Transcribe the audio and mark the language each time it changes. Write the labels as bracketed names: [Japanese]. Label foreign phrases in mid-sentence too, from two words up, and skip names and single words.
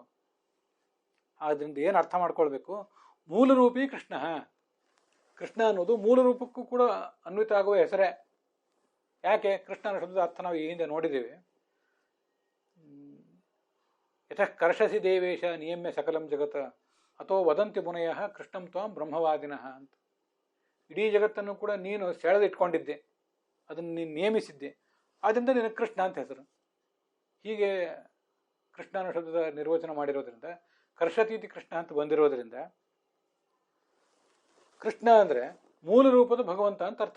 [Kannada] ಆದ್ದರಿಂದ ಏನು ಅರ್ಥ ಮಾಡ್ಕೊಳ್ಬೇಕು? ಮೂಲರೂಪಿ ಕೃಷ್ಣ. ಕೃಷ್ಣ ಅನ್ನೋದು ಮೂಲ ರೂಪಕ್ಕೂ ಕೂಡ ಅನ್ವಿತ ಆಗುವ ಹೆಸರೇ. ಯಾಕೆ? ಕೃಷ್ಣನ ಶಬ್ದದ ಅರ್ಥ ನಾವು ಈ ಹಿಂದೆ ನೋಡಿದ್ದೀವಿ. [Sanskrit] ಯತಃ ಕರ್ಷಸಿ ದೇವೇಶ ನಿಯಮ್ಯ ಸಕಲಂ ಜಗತ್ ಅಥೋ ವದಂತಿ ಮುನಯ ಕೃಷ್ಣಂ ತ್ವಾಂ ಬ್ರಹ್ಮವಾದಿನಃ ಅಂತ. [Kannada] ಇಡೀ ಜಗತ್ತನ್ನು ಕೂಡ ನೀನು ಸೆಳೆದಿಟ್ಕೊಂಡಿದ್ದೆ, ಅದನ್ನು ನೀನು ನೇಮಿಸಿದ್ದೆ, ಆದ್ದರಿಂದ ನಿನಗೆ ಕೃಷ್ಣ ಅಂತ ಹೆಸರು. ಹೀಗೆ ಕೃಷ್ಣನ ಶಬ್ದದ ನಿರ್ವಚನ ಮಾಡಿರೋದ್ರಿಂದ, ಕರ್ಷತೀತಿ ಕೃಷ್ಣ ಅಂತ ಬಂದಿರೋದ್ರಿಂದ, ಕೃಷ್ಣ ಅಂದರೆ ಮೂಲ ರೂಪದ ಭಗವಂತ ಅಂತ ಅರ್ಥ.